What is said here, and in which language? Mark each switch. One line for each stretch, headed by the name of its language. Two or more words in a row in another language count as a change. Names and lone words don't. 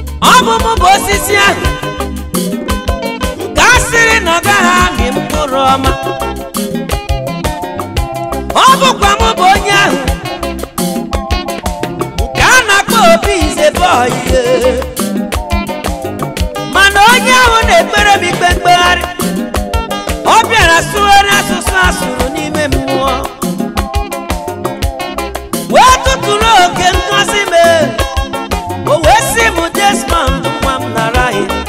Igbo: Ọ bụ mụ bụ osisi ahụ. Nke a sịrị na ọ gaghị amị mkpụrụ ọma. Ọ bụkwa mụ bụ onye ahụ. Nke a na-akpọ Obi
English: is a boy, yeah.
Igbo: Mana onye ahụ na-ekpere m ikpe mkpegharị. Ọ bịara sụgharịa asụsụ asụrụ n'ime mmụọ. Wee tụtụrụ oke ngozi m, o wee sị m, "Desmond, nwa m, nara ya."